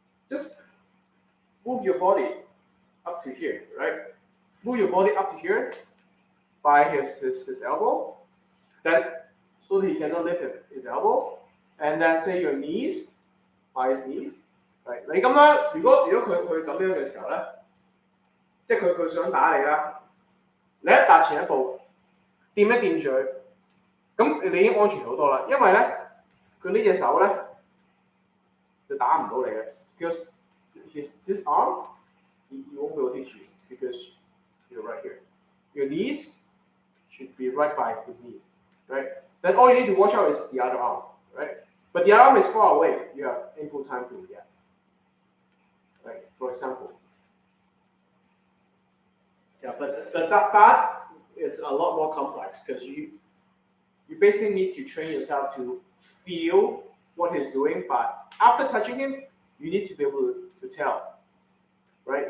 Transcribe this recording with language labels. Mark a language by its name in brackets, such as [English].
[English] Just move your body up to here, right? Move your body up to here by his elbow, then so that he cannot lift his elbow, and then say your knees by his knees, right? [Cantonese] 你咁樣，如果佢咁樣嘅時候咧，即係佢想打你啦，你一踏前一步，掂一掂嘴，咁你已經安全好多啦，因為咧佢呢隻手咧就打唔到你嘅 ， [English] because this arm he won't be able to hit you because you're right here. Your knees should be right by his knee, right? Then all you need to watch out is the other arm, right? But the arm is far away. You have ample time to react. Right? For example. Yeah, but that is a lot more complex because you basically need to train yourself to feel what he's doing, but after touching him, you need to be able to tell, right?